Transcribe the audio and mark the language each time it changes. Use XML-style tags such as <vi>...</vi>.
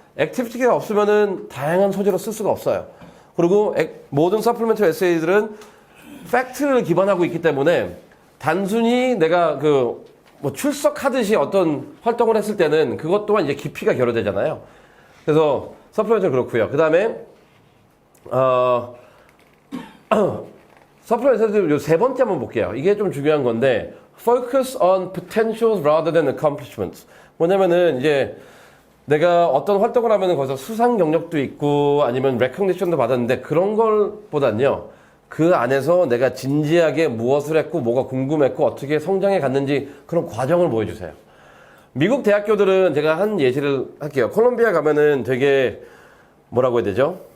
<ko>액티비티가 없으면은 다양한 소재로 쓸 수가 없어요. 그리고 모든 서플리멘터리 에세이들은 팩트를 기반하고 있기 때문에 단순히 내가 뭐 출석하듯이 어떤 활동을 했을 때는 그것 또한 이제 깊이가 결여되잖아요. 그래서 서플리멘트는 그렇고요. 그 다음에 서플리멘트에서 세 번째 한번 볼게요. 이게 좀 중요한 건데</ko> <en>focus on potentials rather than accomplishments.</en> <ko>뭐냐면은 이제 내가 어떤 활동을 하면은 거기서 수상 경력도 있고 아니면 레커니션도 받았는데 그런 걸보단요. 그 안에서 내가 진지하게 무엇을 했고 뭐가 궁금했고 어떻게 성장해 갔는지 그런 과정을 보여주세요. 미국 대학교들은 제가 한 예시를 할게요. 콜롬비아 가면은 되게 뭐라고 해야 되죠?</ko>